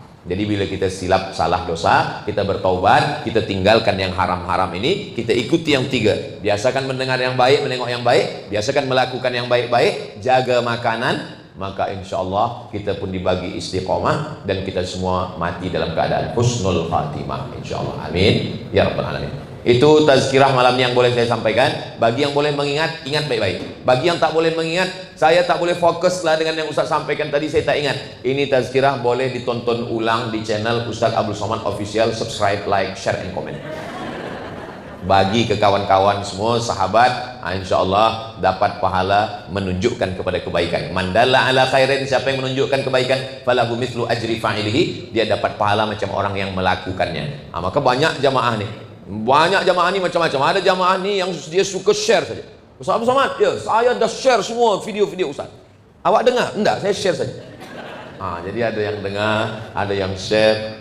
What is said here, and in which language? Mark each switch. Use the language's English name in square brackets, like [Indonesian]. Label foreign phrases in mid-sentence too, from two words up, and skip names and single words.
[Malay] Jadi bila kita silap salah dosa, kita bertaubat, kita tinggalkan yang haram-haram ini, kita ikuti yang tiga. Biasakan mendengar yang baik, menengok yang baik. Biasakan melakukan yang baik-baik. Jaga makanan. Maka [Arabic] إن شاء الله [Malay] kita pun dibagi istiqomah dan kita semua mati dalam keadaan [Arabic] حسن الخاتمة, إن شاء الله. آمين يا رب العالمين. [Malay] Itu tazkirah malam yang boleh saya sampaikan. Bagi yang boleh mengingat, ingat baik-baik. Bagi yang tak boleh mengingat, saya tak boleh fokus lah dengan yang Ustaz sampaikan tadi, saya tak ingat. Ini tazkirah boleh ditonton ulang di channel Ustaz Abdul Somad Official. [English] Subscribe, like, share, and comment. [Malay] Bagi ke kawan-kawan semua, sahabat, [Arabic] إن شاء الله [Malay] dapat pahala menunjukkan kepada kebaikan. [Arabic] من دل على خير, [Malay] siapa yang menunjukkan kebaikan, [Arabic] فله مثل أجر فاعله, [Malay] dia dapat pahala macam orang yang melakukannya. Maka banyak jamaah nih, banyak jamaah ni macam-macam. Ada jamaah ni yang dia suka share saja. Ustaz Abdul Somad, ya saya dah share semua video-video Ustaz. Awak dengar? Enggak, saya share saja. Jadi ada yang dengar, ada yang share.